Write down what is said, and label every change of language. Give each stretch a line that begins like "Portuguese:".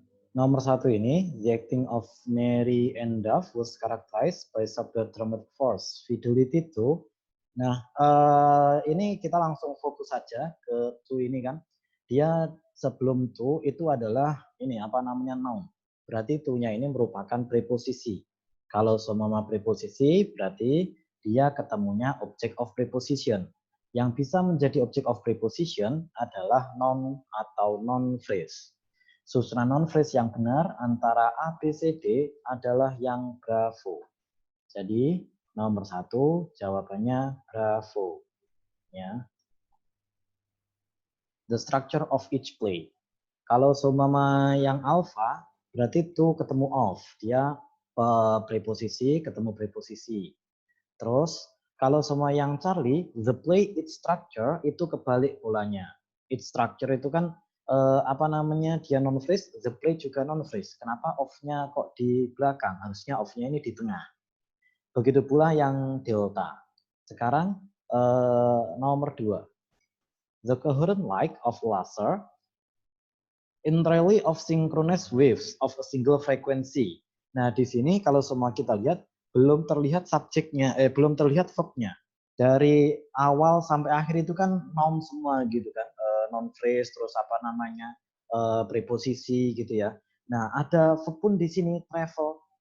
Indonesian: Nomor 1 ini,
English: the acting of Mary and Duff was characterized by subtle dramatic force, fidelity to.
Indonesian: Nah, ini kita langsung fokus saja ke to ini kan. Dia sebelum to itu adalah ini apa namanya noun. Berarti to-nya ini merupakan preposisi. Kalau seumpama preposisi berarti dia ketemunya object of preposition. Yang bisa menjadi object of preposition adalah noun atau noun phrase. Susunan noun phrase yang benar antara A, B, C, D adalah yang bravo. Jadi nomor 1 jawabannya bravo. Ya.
English: The structure of each play.
Indonesian: Kalau seumpama yang alpha berarti itu ketemu of. Dia preposisi ketemu preposisi. Terus kalau semua yang Charlie,
English: the play its structure
Indonesian: itu kebalik polanya. Its structure itu kan apa namanya dia non phrase, the play juga non phrase. Kenapa off-nya kok di belakang? Harusnya off-nya ini di tengah. Begitu pula yang delta. Sekarang nomor 2.
English: The coherent light of laser entirely of synchronous waves of a single frequency.
Indonesian: Nah, di sini kalau semua kita lihat belum terlihat subjeknya, belum terlihat verb-nya. Dari awal sampai akhir itu kan noun semua gitu kan, noun phrase terus apa namanya preposisi gitu ya. Nah, ada verb pun di sini travel.